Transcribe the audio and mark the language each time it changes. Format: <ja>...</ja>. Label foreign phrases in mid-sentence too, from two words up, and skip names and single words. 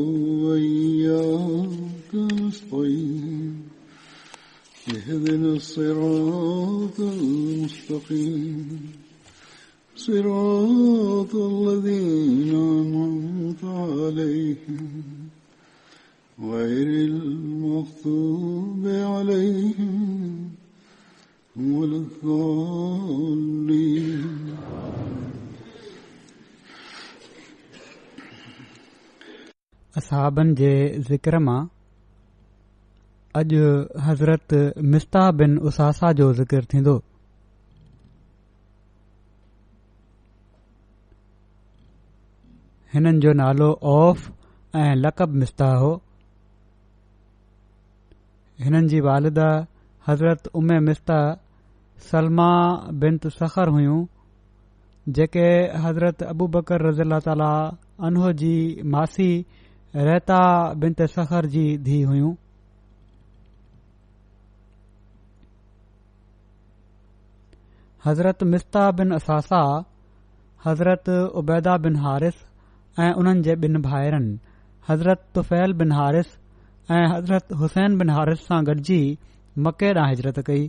<ar>وإياك نستعين اهدنا الصراط المستقيم صراط الذين أنعمت عليهم غير المغضوب عليهم ولا الضالين.</ar> <sd>असहाबनि जे ज़िक्र मां अॼु हज़रत मिस्ताह बिन उसासा जो ज़िक्र थींदो. हिननि जो नालो औफ ऐं लक़ब मिस्ताह हो. हिननि जी वालिदा हज़रत उम्मे मिस्ताह सलमा बिन्त सख़र हुयूं जेके हज़रत अबू बकर</sd> <ar>رضي الله تعالى عنه</ar> <sd>जी मासी रहता बिन्त सख़र जी धीउ हुयूं. हज़रत मिस्ताह बिन असासा हज़रत उबैदा बिन हारिस ऐं उन्हनि जे ॿिनि भाइरनि हज़रत तुफ़ैल बिन हारिस ऐं हज़रत हुसैन बिन हारिस सां गॾिजी मके ॾांहुं हिजरत कई.</sd>